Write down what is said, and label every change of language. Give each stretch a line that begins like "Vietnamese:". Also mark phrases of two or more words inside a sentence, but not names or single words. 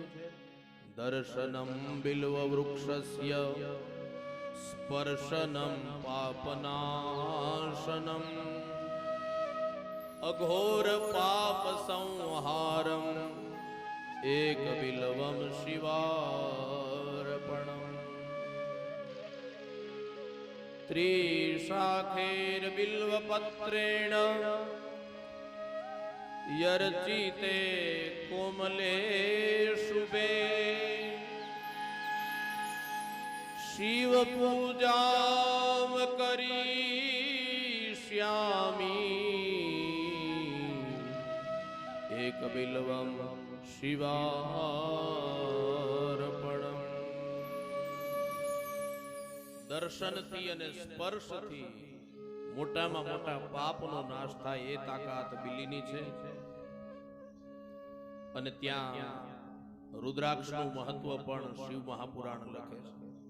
Sanskrit: દર્શનમ બિલ્વ વૃક્ષસ્ય સ્પર્શનમ પાપનાશનમ અઘોર પાપ સંહારમ એકબિલ્વમ શિવાર્પણમ. त्रिशाखेर्बिल्वपत्रेण यर्चिते कोमले शुभे शिव पूजाम करिष्यामि एक बिल्वम शिवार्पणम्।
Gujarati: દર્શનથી અને સ્પર્શથી મોટામાં મોટા પાપનો નાશ થાય એ તાકાત બિલીની છે અને ત્યાં રુદ્રાક્ષનું મહત્વ પણ શિવ મહાપુરાણ લખે છે.